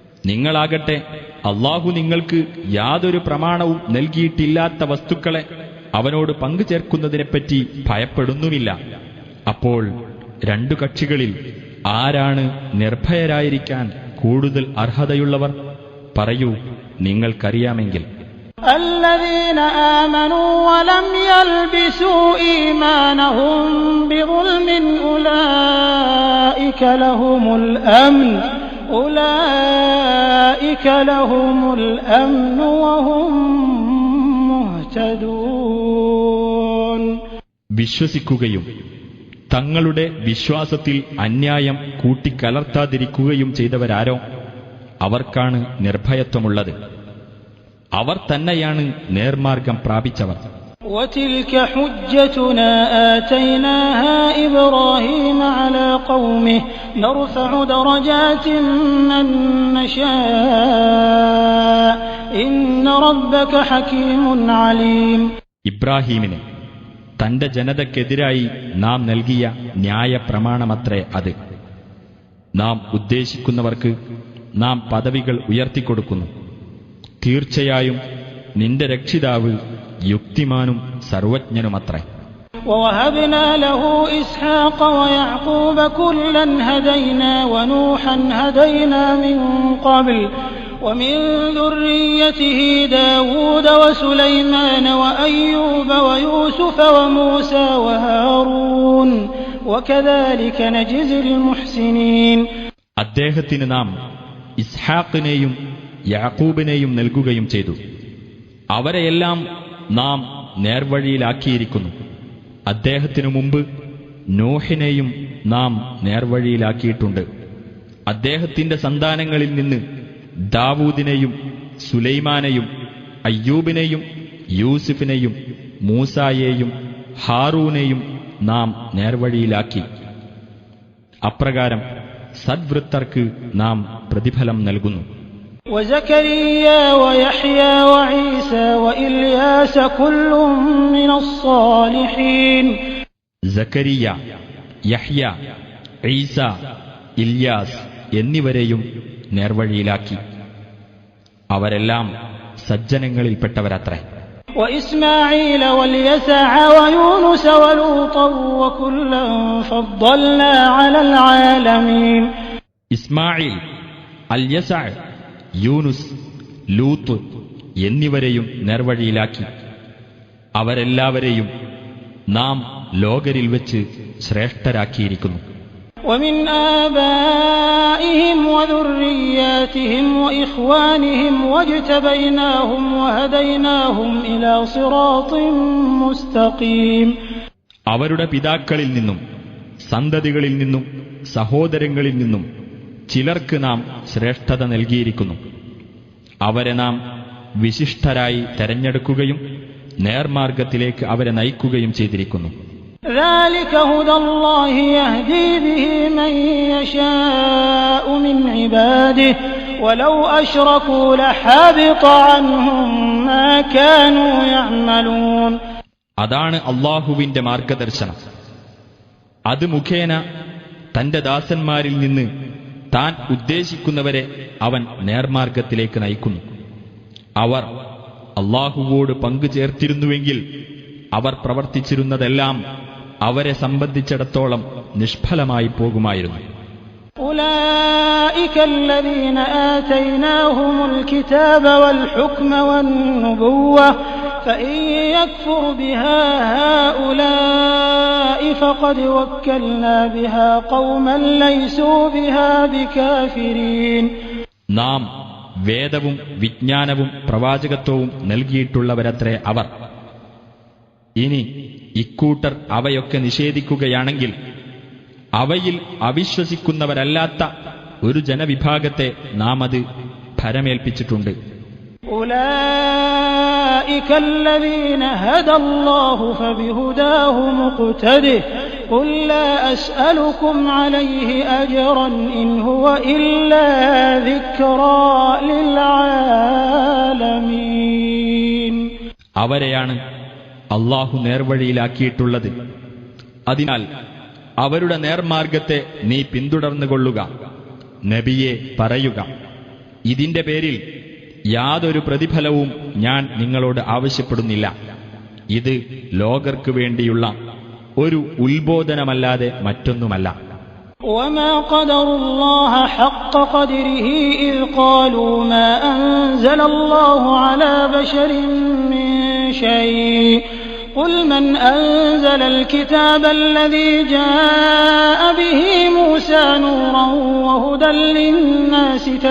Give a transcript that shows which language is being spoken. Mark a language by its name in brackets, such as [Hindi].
[Malayalam] നിങ്ങളാകട്ടെ അല്ലാഹു നിങ്ങൾക്ക് യാതൊരു പ്രമാണവും നൽകിയിട്ടില്ലാത്ത വസ്തുക്കളെ അവനോട് പങ്കുചേർക്കുന്നതിനെപ്പറ്റി ഭയപ്പെടുന്നുമില്ല. അപ്പോൾ രണ്ടു കക്ഷികളിൽ ആരാണ് നിർഭയരായിരിക്കാൻ കൂടുതൽ അർഹതയുള്ളവർ? പറയൂ, നിങ്ങൾക്കറിയാമെങ്കിൽ. [Arabic] الذين آمنوا ولم يلبسوا إيمانهم بظلم أولئك لهم الأمن وهم مهتدون. [Malayalam] വിശ്വസിക്കുകയും തങ്ങളുടെ വിശ്വാസത്തിൽ അന്യായം കൂട്ടിക്കലർത്താതിരിക്കുകയും ചെയ്തവരാരോ അവർക്കാണ് നിർഭയത്വമുള്ളത്. അവർ തന്നെയാണ് നേർമാർഗം പ്രാപിച്ചവർ. [Arabic] وتلك حجتنا آتيناها إبراهيم على قومه نرفع درجات من نشاء إن ربك حكيم عليم. [Malayalam] ഇബ്രാഹീമിന് തന്റെ ജനതയ്ക്കെതിരായി നാം നൽകിയ ന്യായപ്രമാണമത്രേ അത്. നാം ഉദ്ദേശിക്കുന്നവർക്ക് നാം പദവികൾ ഉയർത്തിക്കൊടുക്കുന്നു. തീർച്ചയായും നിന്റെ രക്ഷിതാവ് യുക്തിമാനും സർവജ്ഞനുമത്രേ. [Arabic] ووهبنا له إسحاق ويعقوب كلا هدينا ونوحا هدينا من قبل ومن ذريته داود وسليمان وأيوب ويوسف وموسى وهارون وكذلك نجزي المحسنين. [Malayalam] അദ്ദേഹത്തിന് നാം ഇസ്ഹാഖിനെയും യാക്കൂബിനെയും നൽകുകയും ചെയ്തു. അവരെയെല്ലാം നാം നേർവഴിയിലാക്കിയിരിക്കുന്നു. അദ്ദേഹത്തിനു മുമ്പ് നോഹിനെയും നാം നേർവഴിയിലാക്കിയിട്ടുണ്ട്. അദ്ദേഹത്തിന്റെ സന്താനങ്ങളിൽ നിന്ന് ദാവൂദിനെയും സുലൈമാനെയും അയ്യൂബിനെയും യൂസുഫിനെയും മൂസായെയും ഹാറൂനെയും നാം നേർവഴിയിലാക്കി. അപ്രകാരം സദ്വൃത്തർക്ക് നാം പ്രതിഫലം നൽകുന്നു. [Arabic] وزكريا ويحيى وعيسى وإلياس كل من الصالحين. [Malayalam] സക്കരിയ, യഹ്യ, ഈസ, ഇല്യാസ് എന്നിവരെയും നേർവഴിയിലാക്കി. അവരെല്ലാം സജ്ജനങ്ങളിൽപ്പെട്ടവരത്രേ. [Arabic] وإسماعيل واليسع ويونس ولوطا وكلا فضلنا على العالمين. [Malayalam] ഇസ്മായിൽ, അൽയസഅ, യൂനുസ്, ലൂത്ത് എന്നിവരെയും നേർവഴിയിലാക്കി. അവരെല്ലാവരെയും നാം ലോകരിൽ വെച്ച് ശ്രേഷ്ഠരാക്കിയിരിക്കുന്നു. [Arabic] ومن آبائهم وذرياتهم وإخوانهم واجتبيناهم وهديناهم إلى صراط مستقيم. [Malayalam] അവരുടെ പിതാക്കളിൽ നിന്നും സന്തതികളിൽ നിന്നും സഹോദരങ്ങളിൽ നിന്നും ചിലർക്ക് നാം ശ്രേഷ്ഠത നൽകിയിരിക്കുന്നു. അവരെ നാം വിശിഷ്ടരായി തെരഞ്ഞെടുക്കുകയും നേർമാർഗത്തിലേക്ക് അവരെ നയിക്കുകയും ചെയ്തിരിക്കുന്നു. [Arabic] ذلك هدى الله يهدي به من يشاء من عباده ولو أشركوا لحبط عنهم ما كانوا يعملون. [Malayalam] അതാണ് അല്ലാഹുവിന്റെ മാർഗദർശനം. അത് മുഖേന തന്റെ ദാസന്മാരിൽ നിന്ന് താൻ ഉദ്ദേശിക്കുന്നവരെ അവൻ നേർമാർഗത്തിലേക്ക് നയിക്കുന്നു. അവർ അല്ലാഹുവോട് പങ്കു ചേർത്തിരുന്നുവെങ്കിൽ അവർ പ്രവർത്തിച്ചിരുന്നതെല്ലാം അവരെ സംബന്ധിച്ചിടത്തോളം നിഷ്ഫലമായി പോകുമായിരുന്നു. [Arabic] أولئك الذين آتيناهم الكتاب والحكم والنبوة فإن يكفر بها هؤلاء فقد وكلنا بها قوما ليسوا بها بكافرين. [Malayalam] നാം വേദവും വിജ്ഞാനവും പ്രവാചകത്വവും നൽകിയിട്ടുള്ളവരത്രേ അവർ. ഇനി ഇക്കൂട്ടർ അവയൊക്കെ നിഷേധിക്കുകയാണെങ്കിൽ അവയിൽ അവിശ്വസിക്കുന്നവരല്ലാത്ത ഒരു ജനവിഭാഗത്തെ നാം അത് ഭരമേൽപ്പിച്ചിട്ടുണ്ട്. [Arabic] أولئك الذين هدى الله فبهداه مقتده قل لا أسألكم عليه أجرا إن هو إلا ذكرى للعالمين. [Malayalam] അവരെയാണ് അല്ലാഹു നേർവഴിയിലാക്കിയിട്ടുള്ളത്. അതിനാൽ അവരുടെ നേർമാർഗത്തെ നീ പിന്തുടർന്നുകൊള്ളുക. നബിയെ പറയുക, ഇതിന്റെ പേരിൽ യാതൊരു പ്രതിഫലവും ഞാൻ നിങ്ങളോട് ആവശ്യപ്പെടുന്നില്ല. ഇത് ലോകർക്ക് വേണ്ടിയുള്ള ഒരു ഉത്ബോധനമല്ലാതെ മറ്റൊന്നുമല്ല. [Arabic] وما قدروا الله حق قدره إذ قالوا ما أنزل الله على بشر من شيء قل من أنزل الكتاب الذي جاء به موسى نورا وهدى للناس